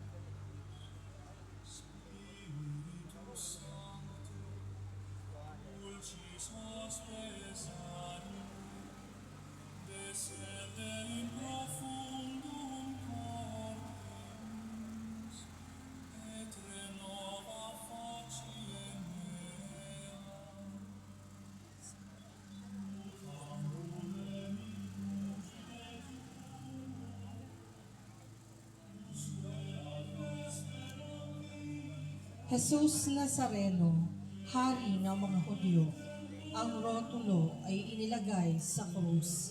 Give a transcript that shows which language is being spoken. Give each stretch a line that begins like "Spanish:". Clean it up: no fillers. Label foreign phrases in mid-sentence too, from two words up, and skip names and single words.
Latin: Spiritus Sancto, dulcis hospes animi, descende in profundum carnis, et renova faciem meam.
Filipino: Jesus Nazareno, Hari ng mga Hudyo, ang rotulo ay inilagay sa krus.